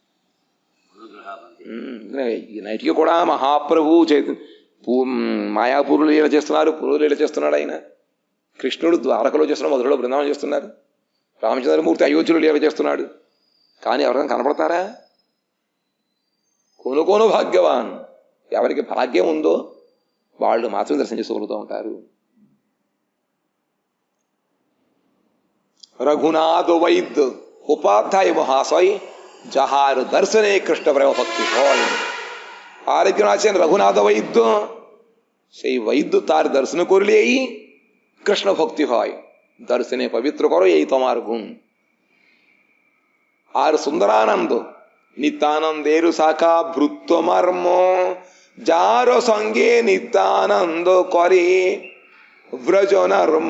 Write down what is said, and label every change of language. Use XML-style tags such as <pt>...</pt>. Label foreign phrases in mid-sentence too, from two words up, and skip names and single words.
<te>నైట్కి కూడా మహాప్రభు మాయాపూరులు లీల చేస్తున్నారు, పురులు లీల చేస్తున్నాడు ఆయన, కృష్ణుడు ద్వారకలో చేస్తున్నాడు, మధురలో బృందావనం చేస్తున్నారు, రామచంద్రమూర్తి అయోధ్యలో లీల చేస్తున్నాడు, కానీ ఎవరికైనా కనపడతారా? కొను భాగ్యవాన్, ఎవరికి భాగ్యం ఉందో వాళ్ళు మాత్రం దర్శనం చేసుకోగలుగుతూ ఉంటారు.</te> <bn>রঘুনাথ বৈদ্য উপাধ্যায় মহাশয় যাঁহার দর্শনে কৃষ্ণ প্রেম ভক্তি হয়। আরেকজন আছেন রঘুনাথ বৈদ্য, সেই বৈদ্য তার দর্শন করলেই কৃষ্ণ ভক্তি হয়। দর্শনে পবিত্র করো, এই তোমার গুণ। আর সুন্দরানন্দ নিত্যানন্দের শাখা ভৃত্য মর্ম, যার সঙ্গে নিত্যানন্দ করে ব্রজ নর্ম।</bn>